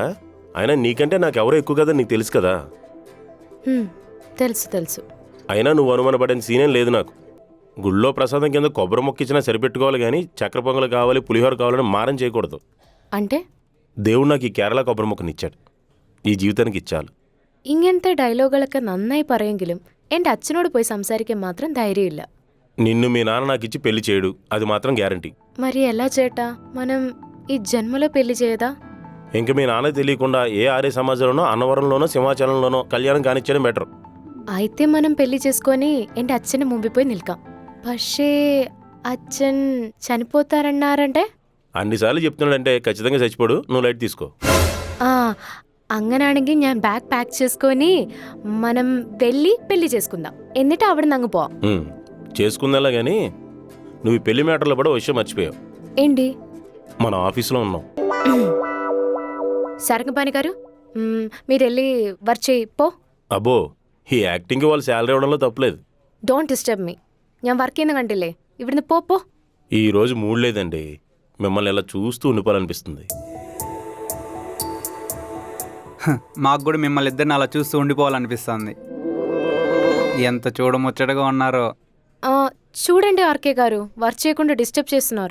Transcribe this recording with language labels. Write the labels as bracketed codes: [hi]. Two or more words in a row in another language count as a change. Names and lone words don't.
[te] అయినా నీకంటే నాకు ఎవరో ఎక్కువ కదా, నీకు తెలుసు కదా. తెలుసు తెలుసు. అయినా నువ్వు అనుమానపడిన సీనేం లేదు నాకు. గుళ్ళో ప్రసాదం కింద కొబ్బరి మొక్కిచ్చినా సరిపెట్టుకోవాలి కానీ చక్కెర పొంగలు కావాలి, పులిహోర కావాలని మారం చేయకూడదు. అంటే దేవుడు నాకు ఈ కేరళ కొబ్బరి మొక్కనిచ్చాడు, ఈ జీవితానికి ఇచ్చాలు. [ml] ഇങ്ങനത്തെ ഡയലോഗുകളൊക്കെ നന്നായി പറയെങ്കിലും എൻ്റെ അച്ഛനോട് പോയി സംസാരിക്കാൻ മാത്രം ധൈര്യമില്ല. [te] నిన్ను మీ నాన్న నాకు ఇచ్చి పెళ్లి చేయడు, అది మాత్రం గ్యారంటీ. మరి ఎలా చేటా మనం ఈ జన్మలో పెళ్లి చేయదా? ఇంక మీ నాన్న తెలియకుండా ఏ ఆర్య సమాజంలోనో, అన్నవరంలోనో, సింహాచలంలోనో కళ్యాణం కానిచ్చడం బెటర్. అయితే మనం పెళ్లి చేసుకొని [ml] എൻ്റെ అച്ഛന് മുമ്പിൽ പോയി നിൽക്കാം. പക്ഷേ അച്ഛൻ చనిపోతారన్నారంటే? [te] అన్నిసార్లు చెప్తున్నాడంటే ఖచ్చితంగా చచ్చిపోడు, నువ్వు లైట్ తీసుకో. [ml] അങ്ങനാണെങ്കിൽ ഞാൻ ബാഗ് പാക്ക് [te] చేసుకొని మనం వెళ్ళి పెళ్లి చేసుకుందాం. [ml] എന്നിട്ട് അവിടെ നിന്ന് അങ്ങ് పోവാം. [te] చేసుకుందాలా కానీ నువ్వు ఈ పెళ్లి మ్యాటర్లో కూడా విషయం మర్చిపోయావు. ఏంటి? మన ఆఫీస్లో ఉన్నాం. సరంగపాణి గారు, మీరు వెళ్ళి వర్క్ చేయి పో. అబ్బో, ఈ యాక్టింగ్కి వాళ్ళు శాలరీ ఇవ్వడంలో తప్పలేదు. [en] don't disturb me. [ml] ഞാൻ വർക്ക് ചെയ്യുന്ന കണ്ടില്ലേ, ഇവിടുന്ന് പോ. [te] ఈ రోజు మూడ్ లేదండి, మిమ్మల్ని ఇలా చూస్తూ ఉండిపోవాలనిపిస్తుంది. మాకు కూడా మిమ్మల్ని ఇద్దరిని అలా చూస్తూ ఉండిపోవాలనిపిస్తుంది. ఎంత చూడముచ్చటగా ఉన్నారో. చూడండి ఆర్కే గారు, వర్క్ చేయకుండా డిస్టర్బ్ చేస్తున్నారు.